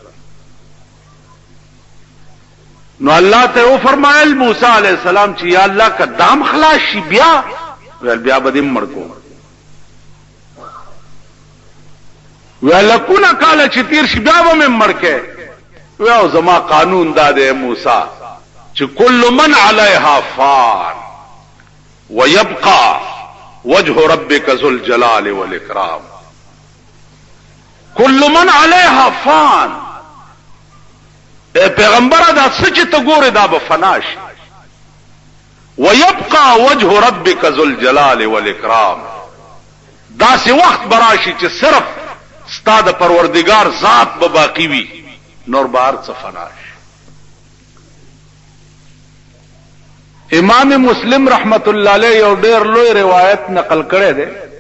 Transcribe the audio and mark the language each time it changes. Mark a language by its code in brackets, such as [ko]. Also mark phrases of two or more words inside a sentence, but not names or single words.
[ps] نو الله ته وفرمایل موسی [ar] علیہ السلام [ps] چې یا الله که دام خلاص شي بیا ویل بیا به دې مړ کوم. ویل لکونه کاله چې تیر شي بیا به مې مړ کې. ویل زما قانون دا دی موسی چې [ar] کل من علیها فان ويبقى وجه ربك ذو الجلال والاكرام. كل من عليها فان. [ps] پیغمبر دا سچ ته ګوره دا به فنا شي. [ar] ويبقى وجه ربك ذو الجلال والاكرام. [ps] دا سي وخت براشي چې صرف ستا د پروردگار ذات به باقی وي، نور بار څه فنا شي. امام مسلم [ar] رحمت الله علیه [ps] یو ډېر لوی روایت نقل کړی دی